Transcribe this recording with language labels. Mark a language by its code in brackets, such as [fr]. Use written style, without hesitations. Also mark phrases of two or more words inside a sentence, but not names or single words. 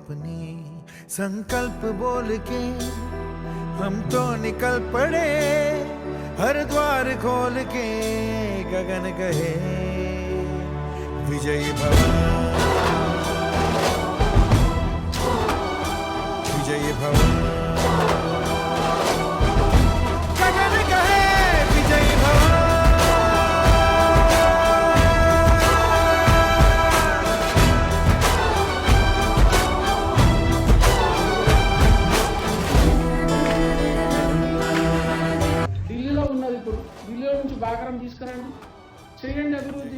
[hi] अपनी संकल्प बोल के हम तो निकल पड़े, हर द्वार खोल के गगन कहे विजयी भव, विजयी भव, गगन कहे विजयी भव। [te] ఢిల్లీలో ఉన్నది, ఇప్పుడు ఢిల్లీలో నుంచి బాగారం తీసుకురండి, చేయండి అభివృద్ధి.